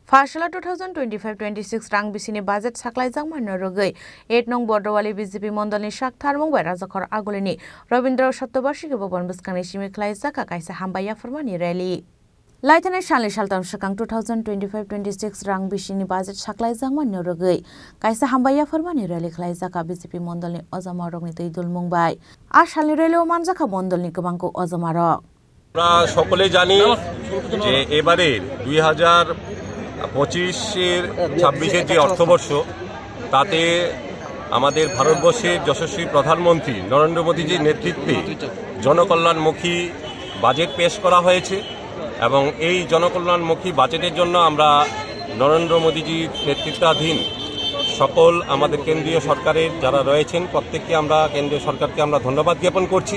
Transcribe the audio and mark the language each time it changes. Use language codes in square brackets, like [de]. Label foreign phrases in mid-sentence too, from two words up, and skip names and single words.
[trp] Fashala 2025-26 rang bisini budget saklaijang manno rogei 8 nong Bordowali BJP mondolni sakthar mongbai rajakhor agolini Rabindra Sattobarshiki bobon buskangni simi khlaijaka kaisa hambaya formani rally Laitana Shanli Shaltam Shakang 2025-26 rang bisini budget saklaijang manno rogei kaisa hambaya formani rally khlaijaka BJP mondolni ojamarokni teidul mongbai ar shalni rally o manjaka mondolni gobangko ojamarok [bn] আমরা সকলে জানি যে এবারে 2025-26 যে অর্থবর্ষ তাতে আমাদের ভারতবর্ষের যশস্বী প্রধানমন্ত্রী নরেন্দ্র মোদীজির নেতৃত্বে জনকল্যাণমুখী বাজেট পেশ করা হয়েছে এবং এই জনকল্যাণমুখী বাজেটের জন্য আমরা নরেন্দ্র মোদীজির নেতৃত্বাধীন সকল আমাদের কেন্দ্রীয় সরকারের যারা রয়েছেন প্রত্যেককে আমরা কেন্দ্রীয় সরকারকে আমরা ধন্যবাদ জ্ঞাপন করছি।